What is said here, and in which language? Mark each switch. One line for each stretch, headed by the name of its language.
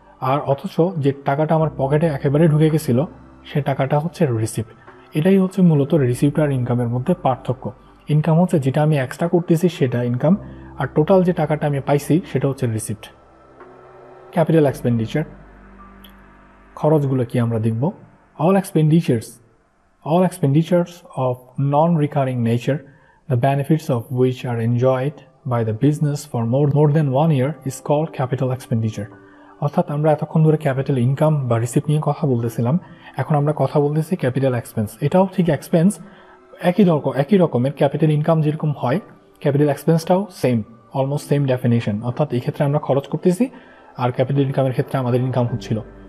Bangla: আর অথচ যে টাকাটা আমার পকেটে একেবারে ঢুকে গেছিল সে টাকাটা হচ্ছে রিসিপ্ট। এটাই হচ্ছে মূলত রিসিপ্ট আর ইনকামের মধ্যে পার্থক্য। ইনকাম হচ্ছে যেটা আমি এক্সট্রা করতেছি সেটা ইনকাম, আর টোটাল যে টাকাটা আমি পাইছি সেটা হচ্ছে রিসিপ্ট। ক্যাপিটাল এক্সপেন্ডিচার, খরচগুলো কি আমরা দেখব।
English: All expenditures of non-recurring nature, the benefits of which are enjoyed by the business for more than 1 year is called capital expenditure.
Bangla: অর্থাৎ আমরা এতক্ষণ ধরে ক্যাপিটাল ইনকাম বা রিসিপ্ট নিয়ে কথা বলতেছিলাম, এখন আমরা কথা বলতেছি ক্যাপিটাল এক্সপেন্স। এটাও ঠিক এক্সপেন্স, একই রকমের। ক্যাপিটাল ইনকাম যেরকম হয় capital এক্সপেন্সটাও same, almost same definition. অর্থাৎ এই ক্ষেত্রে আমরা খরচ করতেছি আর ক্যাপিটাল ইনকামের ক্ষেত্রে আমাদের ইনকাম হচ্ছিল।